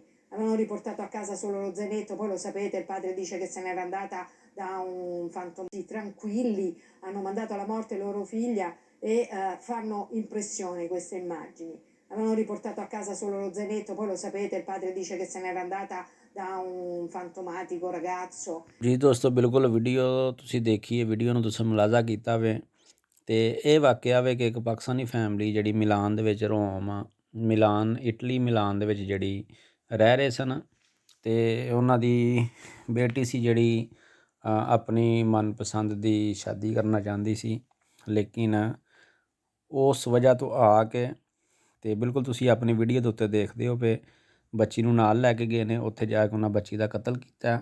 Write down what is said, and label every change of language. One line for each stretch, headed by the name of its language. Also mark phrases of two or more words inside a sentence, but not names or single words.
Italian: Avevano riportato a casa solo lo zainetto, poi lo sapete, il padre dice che se n'era andata da un fantomatico. Tranquilli, hanno mandato alla morte loro figlia e fanno impressione queste immagini. Avevano riportato a casa solo lo zainetto, poi lo sapete, il padre dice che se n'era andata da un fantomatico ragazzo.
Punjabi: ਜੀ ਦੋਸਤੋ ਬਿਲਕੁਲ ਵੀਡੀਓ ਤੁਸੀਂ ਦੇਖੀ ਹੈ, ਵੀਡੀਓ ਨੂੰ ਤੁਸੀਂ ਮੁਲਾਜ਼ਾ ਕੀਤਾ ਵੇ ਤੇ ਇਹ ਵਾਕਿਆ ਵੇ ਕਿ ਇੱਕ ਪਾਕਿਸਤਾਨੀ ਫੈਮਿਲੀ ਜਿਹੜੀ ਮਿਲਾਨ ਦੇ ਵਿੱਚ ਇਟਲੀ ਮਿਲਾਨ ਦੇ ਵਿੱਚ ਜਿਹੜੀ ਰਹਿ ਰਹੇ ਸਨ ਤੇ ਉਹਨਾਂ ਦੀ ਬੇਟੀ ਸੀ ਜਿਹੜੀ ਆਪਣੀ ਮਨਪਸੰਦ ਦੀ ਸ਼ਾਦੀ ਕਰਨਾ ਚਾਹੁੰਦੀ ਸੀ, ਲੇਕਿਨ ਉਸ ਵਜ੍ਹਾ ਤੋਂ ਆ ਕੇ ਅਤੇ ਬਿਲਕੁਲ ਤੁਸੀਂ ਆਪਣੀ ਵੀਡੀਓ ਦੇ ਉੱਤੇ ਦੇਖਦੇ ਹੋ ਵੀ ਬੱਚੀ ਨੂੰ ਨਾਲ ਲੈ ਕੇ ਗਏ ਨੇ, ਉੱਥੇ ਜਾ ਕੇ ਉਹਨਾਂ ਬੱਚੀ ਦਾ ਕਤਲ ਕੀਤਾ।